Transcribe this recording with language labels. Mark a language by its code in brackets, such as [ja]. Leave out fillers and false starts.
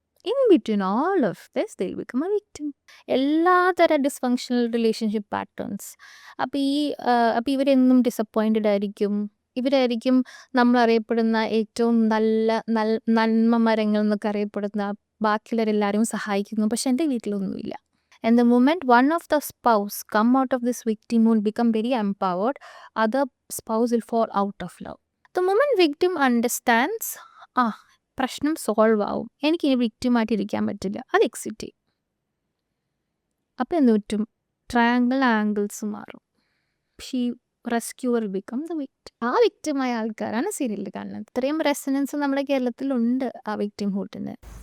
[en] In between all of this they become a victim. എല്ലാതരം dysfunctional relationship patterns. [ml] അപ്പോൾ ഇവരെന്നും disappointed ആയിരിക്കും. ഇവരായിരിക്കും നമ്മളറിയപ്പെടുന്ന ഏറ്റവും നന്മ മരങ്ങൾ എന്നൊക്കെ അറിയപ്പെടുന്ന, ബാക്കിയുള്ളവരെല്ലാവരും സഹായിക്കുന്നു, പക്ഷെ എൻ്റെ വീട്ടിലൊന്നുമില്ല. [en] And the moment one of the spouse come out of this victim mood, become very empowered, other spouse will fall out of love. The moment victim understands, [ml] പ്രശ്നം സോൾവ് ആവും, എനിക്ക് ഇനി വിക്ടിമായിട്ട് ഇരിക്കാൻ പറ്റില്ല, അത് എക്സിറ്റ് ചെയ്യും. അപ്പം എന്ത് പറ്റും? [en] Triangle angles മാറും. Rescuer become the victim. [ml] ആ വിക്ടിമായ ആൾക്കാരാണ് സീരിയലിൽ കാണുന്നത്. ഇത്രയും റെസനൻസ് നമ്മുടെ കേരളത്തിലുണ്ട് ആ വിക്ടിം ഹൂട്ടിന്.